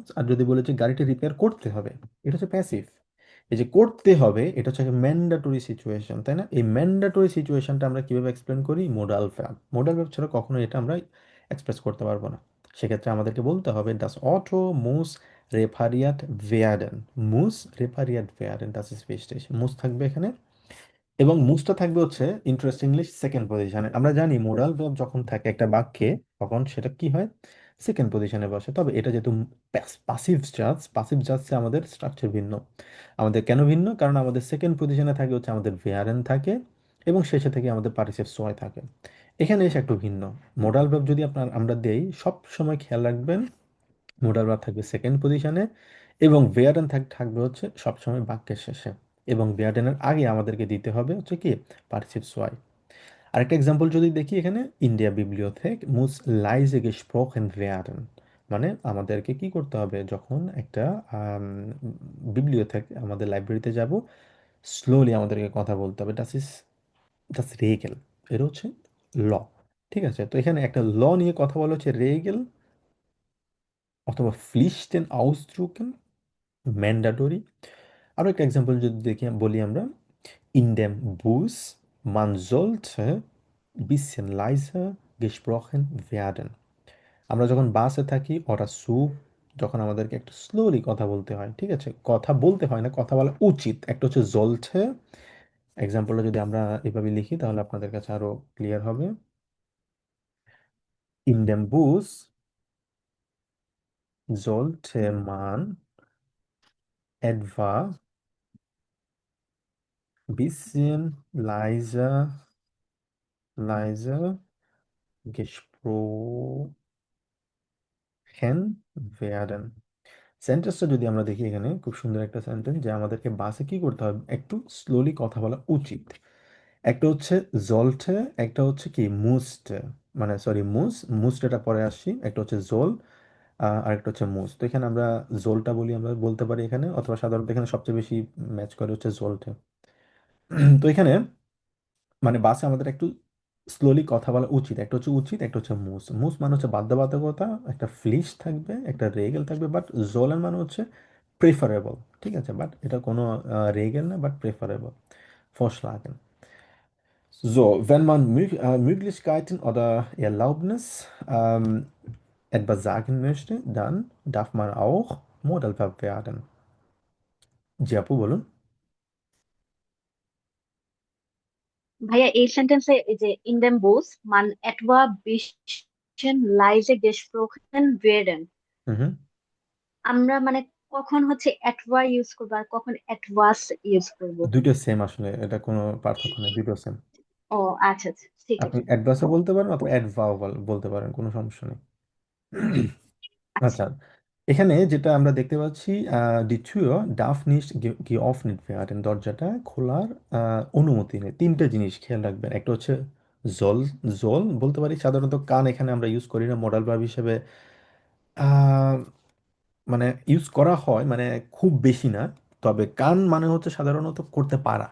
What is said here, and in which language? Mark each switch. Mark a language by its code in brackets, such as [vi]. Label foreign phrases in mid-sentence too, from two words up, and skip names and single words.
[bn] আর যদি বলে যে গাড়িটা রিপেয়ার করতে হবে, এটা হচ্ছে প্যাসিভ। এই যে করতে হবে এটা হচ্ছে একটা [en] mandatory situation, [bn] তাই না? এই [en] mandatory situationটা [bn] আমরা কিভাবে এক্সপ্লেন করি? [en] modal verb. modal verb [bn] ছাড়া কখনো এটা আমরা এক্সপ্রেস করতে পারবো না। সেক্ষেত্রে আমাদেরকে বলতে হবে [de] das Auto muss repariert werden. muss repariert werden, das ist wichtig। [bn] মুস থাকবে এখানে, এবং মুসটা থাকবে হচ্ছে ইন্টারেস্টিংলি [en] second positionে। [bn] আমরা জানি [en] modal verb [bn] যখন থাকে একটা বাক্যে তখন সেটা কি হয়, [en] second positionে [bn] বসে। তবে এটা যেহেতু [de] Passiv Sätze [bn] আমাদের স্ট্রাকচার ভিন্ন। আমাদের কেন ভিন্ন? কারণ আমাদের [en] second positionে [bn] থাকে হচ্ছে আমাদের ভেয়ারেন থাকে এবং শেষে থেকে আমাদের [de] Partizip zwei [bn] থাকে। এখানে এসে একটু ভিন্ন। [en] modal verb [bn] যদি আমরা দেই, সব সময় খেয়াল রাখবেন [en] modal verb [bn] থাকবে [en] second positionে [bn] এবং ভেয়ারেন থাকবে হচ্ছে সবসময় বাক্যের শেষে, এবং ভেয়ারেনের আগে আমাদেরকে দিতে হবে হচ্ছে কি [de] Partizip zwei. [bn] আরেকটা এক্সাম্পল যদি দেখি এখানে, [de] in der Bibliothek muss leise gesprochen werden, [bn] মানে আমাদেরকে কি করতে হবে যখন একটা বিবলিওথেক আমাদের লাইব্রেরিতে যাব, স্লোলি আমাদেরকে কথা বলতে হবে। [de] das Regel, [bn] এটা হচ্ছে ল। ঠিক আছে, তো এখানে একটা ল নিয়ে কথা বলা হচ্ছে রেগেল অথবা [de] Pflichten ausdrücken, [bn] ম্যান্ডাটরি। আরও একটা এক্সাম্পল যদি দেখি বলি আমরা, [de] in dem Bus man sollte bisschen leiser gesprochen werden. [bn] আমরা যখন বাসে থাকি ওরা যখন আমাদেরকে একটু স্লোলি কথা বলতে হয়, ঠিক আছে, কথা বলতে হয় না, কথা বলা উচিত। একটা হচ্ছে জলছে, এক্সাম্পলটা যদি আমরা এভাবে লিখি তাহলে আপনাদের কাছে আরো ক্লিয়ার হবে। [de] in dem Bus sollte man etwa bisschen leiser gesprochen werden. [bn] সেন্টেন্সটা যদি আমরা দেখি এখানে খুব সুন্দর একটা সেন্টেন্স, যে আমাদেরকে বাসে কি করতে হবে, একটু স্লোলি কথা বলা উচিত। একটা হচ্ছে জলটে, একটা হচ্ছে কি মুস্টে, মানে সরি মুস্টেটা পরে আসছি, একটা হচ্ছে জোল আর একটা হচ্ছে মুস। তো এখানে আমরা জোলটা বলি, আমরা বলতে পারি এখানে, অথবা সাধারণত এখানে সবচেয়ে বেশি ম্যাচ করে হচ্ছে জোলটে। তো এখানে মানে বাসে আমাদের একটু স্লোলি কথা বলা উচিত, একটা হচ্ছে উচিত, একটা হচ্ছে মুস মানে হচ্ছে বাধ্যবাধকতা, একটা ফ্লিশ থাকবে, একটা রেগেল থাকবে, বাট জোলেন মানে হচ্ছে প্রেফারেবল। ঠিক আছে, বাট এটা কোনো রেগেল না, বাট প্রেফারেবল, [de] vorschlagen. So, wenn man Möglichkeiten oder Erlaubnis etwas sagen möchte, dann darf man auch Modalverb werden. [bn] জি আপু বলুন। ভাইয়া এই সেন্টেন্সে এই যে [de] in dem Bus man etwa bisschen leise gesprochen werden, হুম হুম। [bn] আমরা মানে কখন হচ্ছে এটওয়া ইউজ করবো আর কখন এটওয়াস ইউজ করব? দুটো সেম, আসলে এটা কোনো পার্থক্য নেই, দুটো সেম। ও আচ্ছা আচ্ছা, ঠিক আপনি আছে। অ্যাডভার্সও বলতে পারেন অথবা অ্যাডভাও বলতে পারেন, কোনো সমস্যা নেই। আচ্ছা আচ্ছা, এখানে যেটা আমরা দেখতে পাচ্ছি, [de] die Tür darf nicht geöffnet werden, [bn] দরজাটা খোলার অনুমতি নেই। তিনটে জিনিস খেয়াল রাখবেন, একটা হচ্ছে জল, জল বলতে পারি সাধারণত, কান এখানে আমরা ইউজ করি না [en] modal verb [bn] হিসেবে। আহ, মানে ইউজ করা হয় মানে খুব বেশি না, তবে কান মানে হচ্ছে সাধারণত করতে পারা।